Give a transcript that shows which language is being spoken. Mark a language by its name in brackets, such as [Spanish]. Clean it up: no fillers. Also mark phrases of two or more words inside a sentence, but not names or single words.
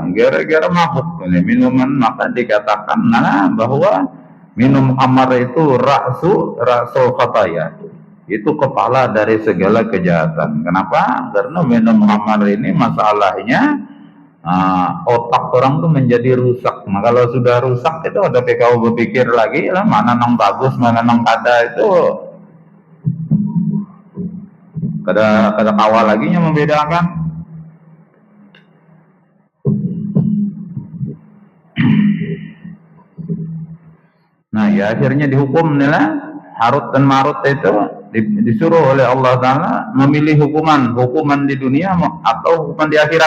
[Indonesian] Gara-gara mabuk ini minuman, maka dikatakan bahwa minum khamar itu [Arabic] رأس الخطايا. [Indonesian] Itu kepala dari segala kejahatan. Kenapa? Karena minum khamar ini masalahnya otak orang tuh menjadi rusak. [Banjar] Nah, kalau sudah rusak itu ada kau berpikir lagi lah mana nang bagus, mana nang kada itu kada kawal lagi yang membedakan. [Indonesian] Nah, ya akhirnya dihukum nih Harut dan Marut itu disuruh oleh Allah Ta'ala memilih hukuman di dunia atau hukuman di akhirat.